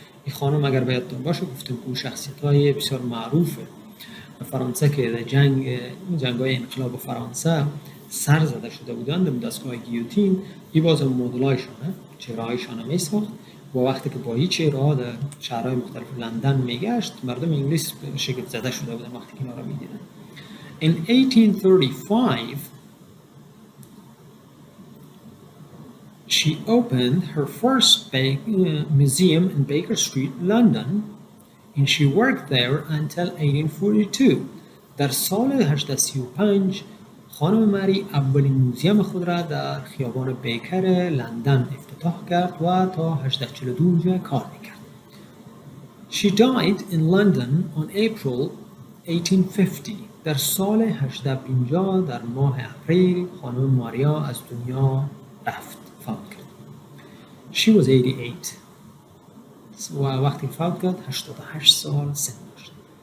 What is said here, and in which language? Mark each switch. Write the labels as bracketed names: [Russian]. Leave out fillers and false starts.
[Persian] این خانم اگر بیادتون باشه گفتم که شخصیت‌های بسیار معروفه فرانسه که در جنگ‌های انقلاب فرانسه سر زده شده بودند در دستگاه گیوتین. این باز مدلایشانه، چهره‌هایشان می‌ساخت و وقتی که با این چهره‌ها در شهرهای مختلف لندن میگشت مردم انگلیس شگفت زده شده بودند وقتی که اینا را می‌دیدند. [English] In 1835, she opened her first museum in Baker Street, London, and she worked there until 1842. [Persian] در سال 1835 خانم مری اولین موزیم خود را در خیابان بیکر لندن افتتاح کرد و تا 1842 کار می‌کرد. [English] She died in London on April 1850. [Persian] در سال 1850 در ماه اپریل خانم ماریا از دنیا رفت، فوت کرد. [English] She was 88. [Persian] و وقتی فوت کرد 88 سال سن داشت.